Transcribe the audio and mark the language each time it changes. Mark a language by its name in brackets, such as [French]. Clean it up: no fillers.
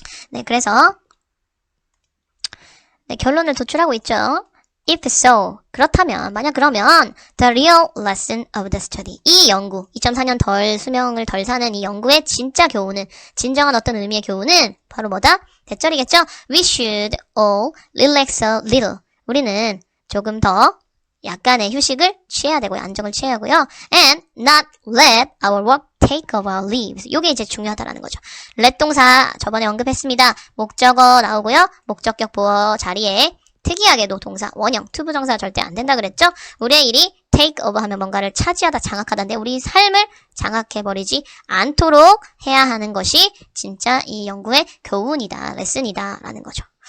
[Korean] 네, 그래서 네, 결론을 도출하고 있죠. [English] If so, [Korean] 그렇다면, 만약 그러면 [English] the real lesson of the study, [Korean] 이 연구, 2.4년 수명을 덜 사는 이 연구의 진짜 교훈은, 진정한 어떤 의미의 교훈은 바로 뭐다? 대절이겠죠? [English] We should all relax a little. [Korean] 우리는 조금 더 약간의 휴식을 취해야 되고요. 안정을 취해야 하고요. [English] And not let our work take over our lives. [Korean] 요게 이제 중요하다라는 거죠. let 동사 저번에 언급했습니다. 목적어 나오고요. 목적격 보어 자리에 특이하게도 동사, 원형, 투부정사가 절대 안 된다 그랬죠? 우리의 일이 take over 하면 뭔가를 차지하다, 장악하다인데 우리 삶을 장악해버리지 않도록 해야 하는 것이 진짜 이 연구의 교훈이다, 레슨이다 라는 거죠.